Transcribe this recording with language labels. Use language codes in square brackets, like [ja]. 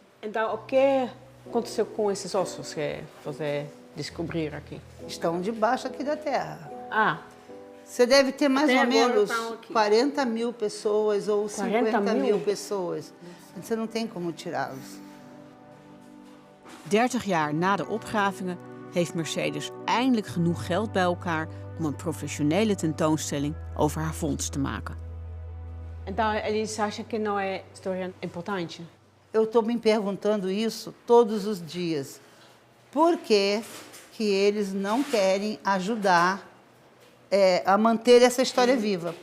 [pt] Então, o que aconteceu com esses ossos que você descobriu aqui? Estão debaixo aqui da terra. Você deve ter mais ou menos 40 mil pessoas ou 50 mil pessoas. Você não tem como tirá-los. [nl] 30 jaar na de opgravingen heeft Mercedes eindelijk genoeg geld bij elkaar om een professionele tentoonstelling over haar vondst te maken. [pt] Então, eles acham que não é história importante? Eu estou me perguntando isso todos os dias. Por que eles não querem ajudar a manter essa história viva?